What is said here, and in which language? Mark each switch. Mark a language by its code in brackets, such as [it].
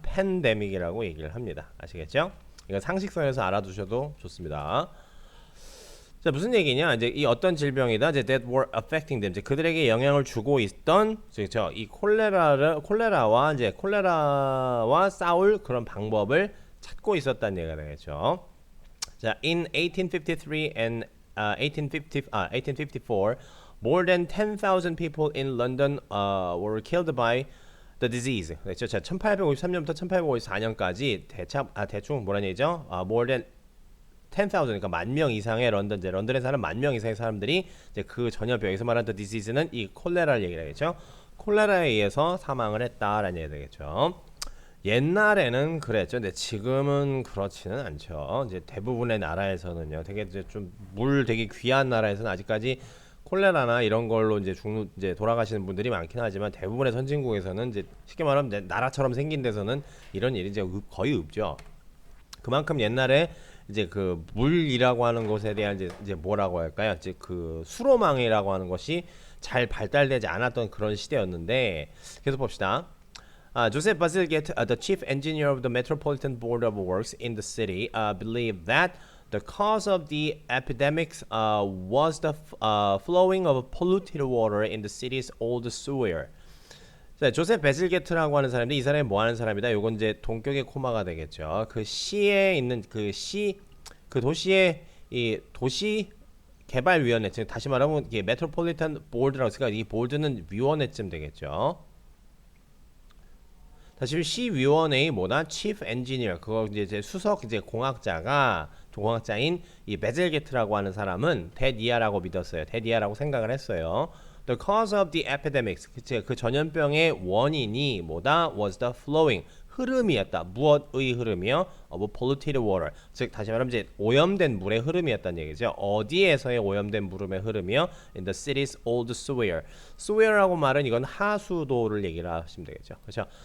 [ko] 팬데믹이라고 얘기를 합니다. 아시겠죠? 이건 상식선에서 알아두셔도 좋습니다. 자, 무슨 얘기냐? 이제 이 어떤 질병이다. 이제 [en] that were affecting them. [ko] 이제 그들에게 영향을 주고 있던 이 콜레라와 이제 콜레라와 싸울 그런 방법을 찾고 있었다는 얘기가 되겠죠. [en] 자, in 1853 and 1854, more than 10,000 people in London were killed by the disease. [ko] 그렇죠. 자, 1853년부터 1854년까지 대충 뭐라는 얘기죠? [en] more than 10,000, [ko] 그러니까 10,000명 이상의 런던에 사는 10,000명 이상의 사람들이 이제 그 전염병, 여기서 말하는 disease는 이 콜레라를 얘기를 하겠죠. 콜레라에 의해서 사망을 했다라는 얘기 되겠죠. 옛날에는 그랬죠. 근데 지금은 그렇지는 않죠. 이제 대부분의 나라에서는요, 되게 이제 좀 물 되게 귀한 나라에서는 아직까지 콜레라나 이런 걸로 이제 돌아가시는 분들이 많긴 하지만 대부분의 선진국에서는 이제 쉽게 말하면 이제 나라처럼 생긴 데서는 이런 일이 이제 거의 없죠. 그만큼 옛날에 이제 그 물이라고 하는 것에 대한 이제 뭐라고 할까요? 이제 그 수로망이라고 하는 것이 잘 발달되지 않았던 그런 시대였는데, 계속 봅시다. [en] Joseph Bazalgette, the chief engineer of the Metropolitan Board of Works in the city, believed that the cause of the epidemics was the flowing of polluted water in the city's old sewer. [ko] 자, 조셉 베즐게트라고 하는 사람인데 이 사람이 뭐 하는 사람이다. 요건 이제 동격의 코마가 되겠죠. 그 시에 있는 그 도시의 이 도시 개발위원회, 즉 다시 말하면 이게 메트로폴리탄 보드라고 했으니까 이 보드는 위원회쯤 되겠죠. 다시 시위원회의 뭐다? [en] chief engineer, [ko] 그거 이제 수석 이제 공학자인 이 베즐게트라고 하는 사람은 데디아라고 믿었어요. 데디아라고 생각을 했어요. [en] The cause of the epidemics, [ko] 그 전염병의 원인이 뭐다? [en] was the flowing, [ko] 흐름이었다. 무엇의 흐름이요? [en] of polluted water, [ko] 즉 다시 말하면 이제 오염된 물의 흐름이었다는 얘기죠. 어디에서의 오염된 물의 흐름이요? [en] in the city's old sewer. [ko] sewer라고 말은 이건 하수도를 얘기를 하시면 되겠죠. 그렇죠?